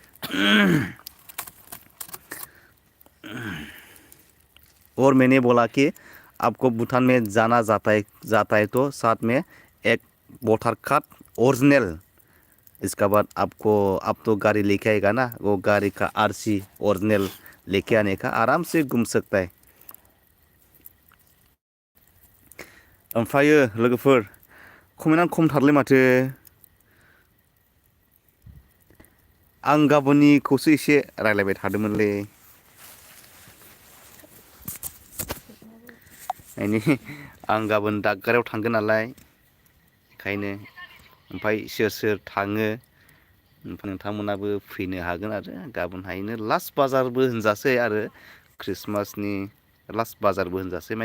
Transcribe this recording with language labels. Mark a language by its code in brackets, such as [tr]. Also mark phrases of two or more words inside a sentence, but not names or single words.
[hi] और मैंने बोला कि आपको भूटान में जाता है तो साथ में एक [en] voter card original. [hi] इसके बाद आप तो गाड़ी लेके आएगा ना, वो गाड़ी का [en] RC original [hi] लेके आने का, आराम से घूम सकता है। [brx] ओमफ्रायो लोगोफोर, कमेन्टआ खमथारलै माथो। आं गाबोननिखौसो एसे रायलायबाय थादोंमोनलै। आं गाबोन दादगारियाव थांगोन नालाय, बेखायनो ओमफ्राय सोर सोर थाङो नोंथांमोनाबो फैनो हागोन आरो गाबोनहायनो लास्ट बाजारबो होनजासै आरो क्रिसमासनि लास्ट बाजारबो होनजासै।